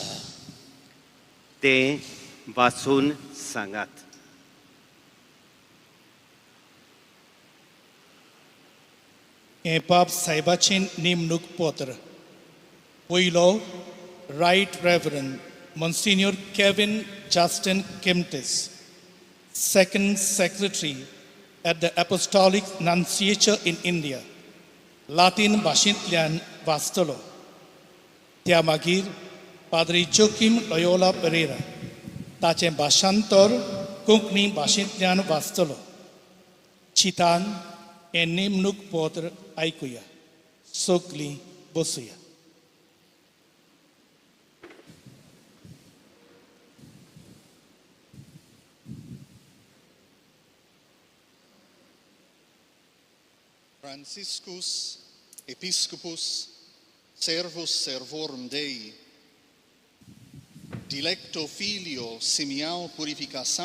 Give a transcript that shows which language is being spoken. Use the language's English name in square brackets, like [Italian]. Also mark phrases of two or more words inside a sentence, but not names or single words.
[Konkani] तें वाचून सांगात. हें बाब साहेबाचें नेमणूक पत्र. [English] पयलो Right Reverend Monsignor Kevin Justin Kimtis, second secretary at the Apostolic Nunciature in India, Latin [Konkani] भाशेंतल्यान वाचतलो. त्या मागीर पाद्री जोकीम लोयोला पेरेरा ताचें भाशांतर कोंकणी भाशेंतल्यान वाचतलो. चितान हें नेमणूक पत्र आयकुया. सगळीं बसुया. [Latin] Franciscus Episcopus Servus Servorum Dei Dilecto Filio Simeão Purificação